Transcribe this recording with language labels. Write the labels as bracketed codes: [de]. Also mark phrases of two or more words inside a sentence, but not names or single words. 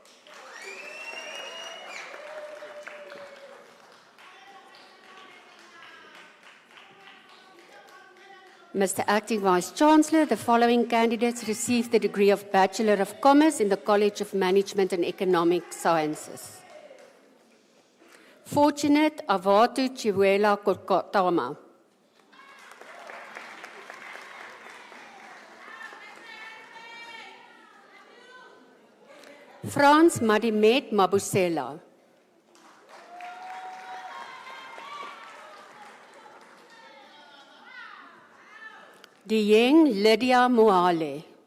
[en] Mr. Acting Vice Chancellor, the following candidates received the degree of Bachelor of Commerce in the College of Management and Economic Sciences. Fortunate Avatu Chiwela Kokotama. Frans Madimet Mabusela. Dieng Lydia Moale.